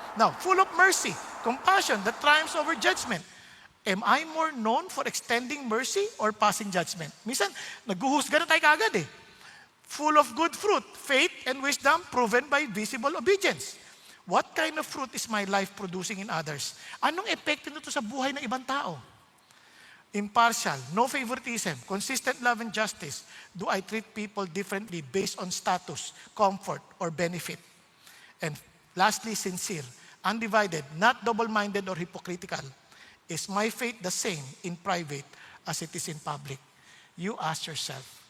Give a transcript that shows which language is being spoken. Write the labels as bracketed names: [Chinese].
[English] Now, full of mercy, compassion that triumphs over judgment. Am I more known for extending mercy or passing judgment? [Filipino] Minsan, naghuhusga na tayo kaagad [English] Full of good fruit, faith and wisdom proven by visible obedience. What kind of fruit is my life producing in others? [Filipino] Anong epekto nito sa buhay ng ibang tao? [English] Impartial, no favoritism, consistent love and justice. Do I treat people differently based on status, comfort, or benefit? And lastly, sincere, undivided, not double-minded or hypocritical. Is my faith the same in private as it is in public? You ask yourself.